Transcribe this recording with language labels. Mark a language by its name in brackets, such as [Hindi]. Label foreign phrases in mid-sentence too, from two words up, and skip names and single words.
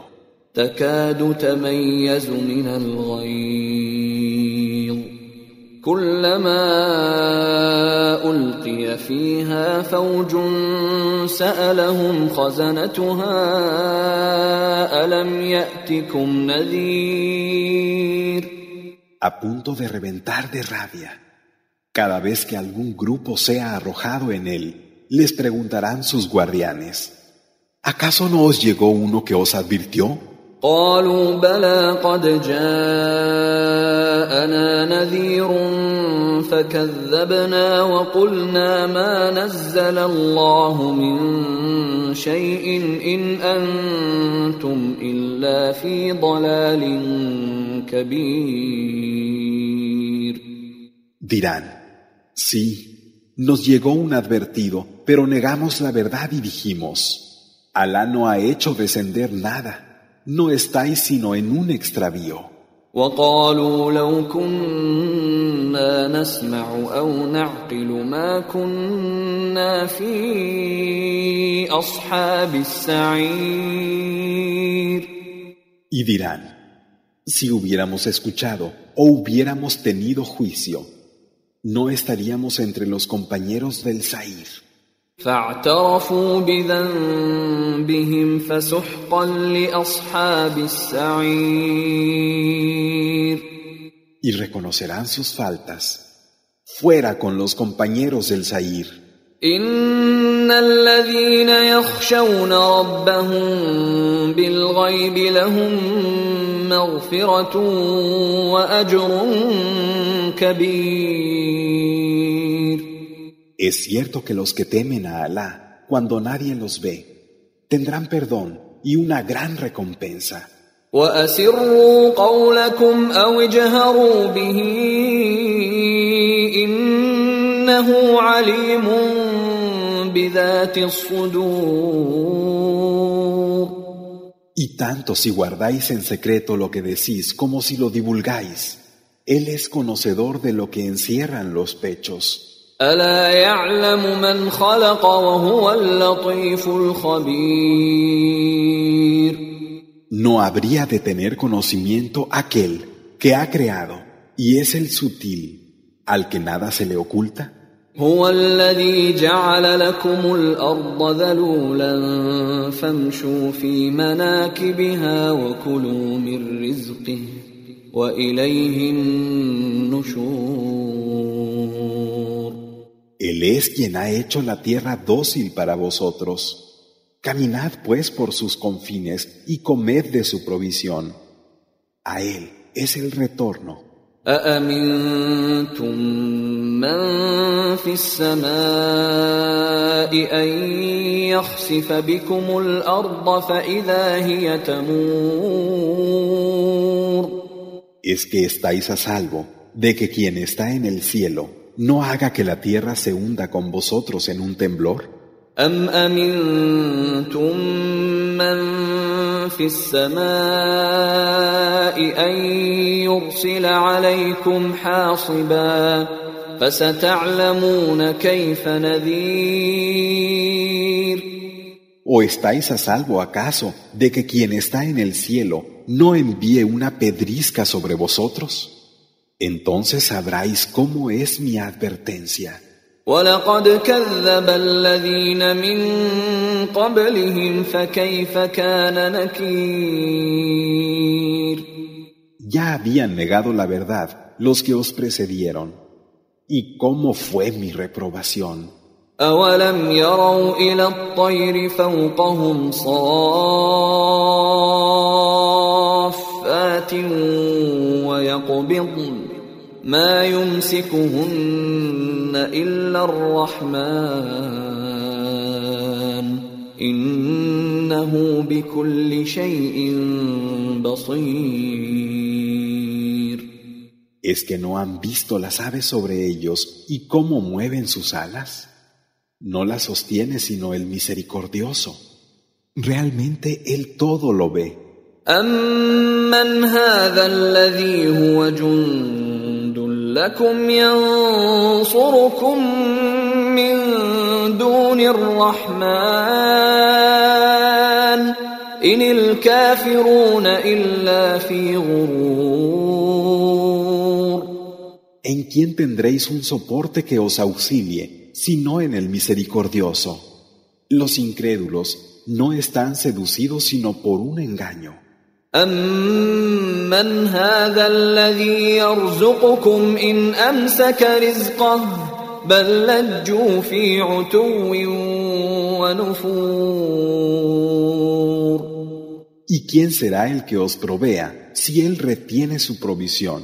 [Arabic] تَكَادُ تَمَيَّزُ مِنَ الْغَيْظِ كُلَّمَا أُلْقِيَ فِيهَا فَوْجٌ سَأَلَهُمْ خَزَنَتُهَا أَلَمْ يَأْتِكُمْ نَذِيرٌ. [Spanish] A punto de reventar de rabia. Cada vez que algún grupo sea arrojado en él, les preguntarán sus guardianes: ¿acaso no os llegó uno que os advirtió? [Arabic] قالوا بلى قد جاءنا نذير فكذبنا وقلنا ما نزل الله من شيء إن أنتم إلا في ضلال كبير. [Spanish] Dirán: sí, nos llegó un advertido, pero negamos la verdad y dijimos: Alá no ha hecho descender nada. No estáis sino en un extravío. [Arabic] وقالوا لو كنا نسمع أو نعقل ما كنا في أصحاب السعير. [Spanish] Y dirán: si hubiéramos escuchado o hubiéramos tenido juicio, no estaríamos entre los compañeros del Saír. [Arabic] فاعترفوا بذنبهم فسحقا لأصحاب السعير. [Spanish] Y reconocerán sus faltas. Fuera con los compañeros del Saír. [Arabic] إن الذين يخشون ربهم بالغيب لهم مغفرة وأجر كبير. [Spanish] Es cierto que los que temen a Alá cuando nadie los ve. Tendrán perdón y una gran recompensa. [Arabic] وأسروا قولكم أو اجهروا به إنه عليم بذات الصدور. [Spanish] Y tanto si guardáis en secreto lo que decís como si lo divulgáis, Él es conocedor de lo que encierran los pechos. [Arabic] ألا يعلم من خلق وهو اللطيف الخبير. [Spanish] No habría de tener conocimiento aquel que ha creado y es el sutil, al que nada se le oculta. [Arabic] هو الذي جعل لكم الأرض ذلولا فامشوا في مناكبها وكلوا من رزقه وإليه النشور. [Spanish] Él es quien ha hecho la tierra dócil para vosotros. Caminad pues por sus confines y comed de su provisión. A Él es el retorno. [Arabic] أأمنتم من في السماء أن يخسف بكم الأرض فإذا هي تمور. [Spanish] ¿Es que estáis a salvo de que quien está en el cielo no haga que la tierra se hunda con vosotros en un temblor? [Arabic] أم أمنتم من في السماء أن يرسل عليكم حاصبا فستعلمون كيف نذير. [Spanish] ¿O estáis a salvo acaso de que quien está en el cielo no envíe una pedrisca sobre vosotros? Entonces sabráis cómo es mi advertencia. [Arabic] ولقد كذب الذين من قبلهم فكيف كان نكير. [Spanish] Ya habían negado la verdad los que os precedieron. ¿Y cómo fue mi reprobación? [Arabic] أولم يروا إلى الطير فوقهم صافات ويقبضن ما يمسكهن إلا الرحمن إنه بكل شيء بصير. [Spanish] ¿Es que no han visto las aves sobre ellos y cómo mueven sus alas? No las sostiene sino el misericordioso. Realmente Él todo lo ve. [Arabic] أَمَّنْ هَذَا الَّذِي هُوَ جُندٌ لَكُمْ يَنصُرُكُم مِّن دُونِ الرَّحْمَنِ إِنِ الْكَافِرُونَ إِلَّا فِي غُرُورٍ. [Spanish] ¿En quién tendréis un soporte que os auxilie, sino en el misericordioso? Los incrédulos no están seducidos sino por un engaño. [Arabic] أَمَّنْ هَذَا الَّذِي يَرْزُقُكُمْ إِنْ أَمْسَكَ رِزْقَهُ بَل لَّجُّوا فِي عُتُوٍّ وَنُفُورٍ. [Spanish] ¿Y quién será el que os provea si Él retiene su provisión?